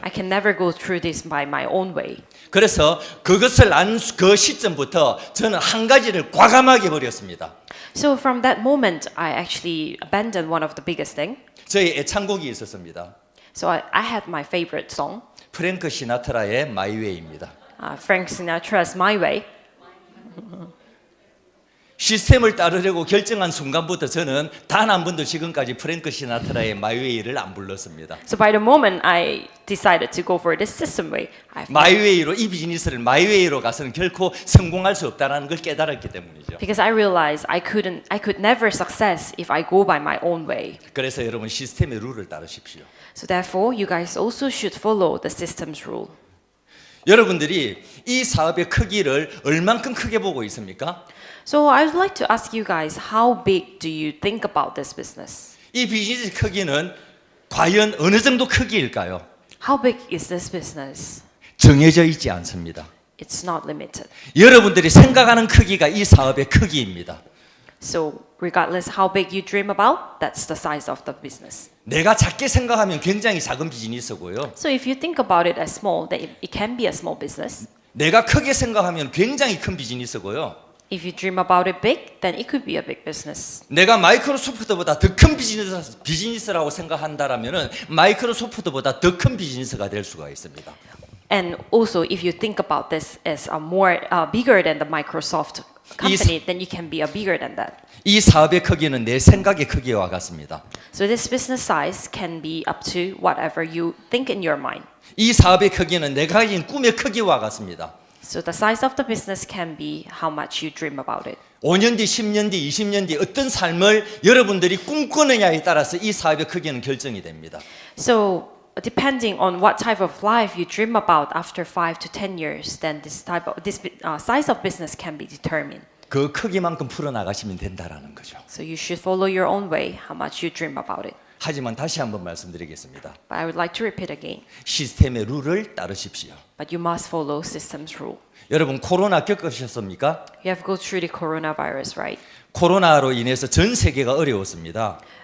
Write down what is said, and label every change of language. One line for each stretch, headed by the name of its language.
English: I can never go through this by my own way.
Korean: 그래서 그것을 안 그 시점부터 저는 한 가지를 과감하게 버렸습니다.
English: So from that moment, I actually abandoned one of the biggest thing.
Korean: 저희 애창곡이 있었습니다.
English: So I had my favorite song,
Korean: 프랭크 시나트라의 My Way입니다.
English: Frank Sinatra's My Way.
Korean: 시스템을 따르려고 결정한 순간부터 저는 단 한 번도 지금까지 프랭크 시나트라의 My Way를 안 불렀습니다.
English: So by the moment I decided to go for this system way,
Korean: My Way로 이 비즈니스를 My Way로 가서는 결코 성공할 수 없다는 걸 깨달았기 때문이죠.
English: because I realized I could never success if I go by my own way.
Korean: 그래서 여러분 시스템의 룰을 따르십시오.
English: So therefore, you guys also should follow the system's rule.
Korean: 여러분들이 이 사업의 크기를 얼만큼 크게 보고 있습니까?
English: So I would like to ask you guys, how big do you think about this business?
Korean: 이 비즈니스 크기는 과연 어느 정도 크기일까요?
English: How big is this business?
Korean: 정해져 있지 않습니다.
English: It's not limited.
Korean: 여러분들이 생각하는 크기가 이 사업의 크기입니다.
English: So regardless how big you dream about, that's the size of the business.
Korean: 내가 작게 생각하면 굉장히 작은 비즈니스고요.
English: So if you think about it as small, then it can be a small business.
Korean: 내가 크게 생각하면 굉장히 큰 비즈니스고요.
English: If you dream about it big, then it could be a big business.
Korean: 내가 마이크로소프트보다 더 큰 비즈니스라고 생각한다라면은 마이크로소프트보다 더 큰 비즈니스가 될 수가 있습니다.
English: And also, if you think about this as a more bigger than the Microsoft company, then you can be a bigger than that.
Korean: 이 사업의 크기는 내 생각의 크기와 같습니다.
English: So this business size can be up to whatever you think in your mind.
Korean: 이 사업의 크기는 내가 가진 꿈의 크기와 같습니다.
English: So the size of the business can be how much you dream about it.
Korean: 5년 뒤, 10년 뒤, 20년 뒤 어떤 삶을 여러분들이 꿈꾸느냐에 따라서 이 사업의 크기는 결정이 됩니다.
English: So depending on what type of life you dream about after 5 to 10 years, then this size of business can be determined.
Korean: 그 크기만큼 풀어나가시면 된다라는 거죠.
English: So you should follow your own way, how much you dream about it.
Korean: 하지만 다시 한번 말씀드리겠습니다.
English: But I would like to repeat again,
Korean: 시스템의 룰을 따르십시오.
English: but you must follow system's rule.
Korean: 여러분 코로나 겪으셨습니까?
English: You have go through the coronavirus, right?
Korean: 코로나로 인해서 전 세계가 어려웠습니다.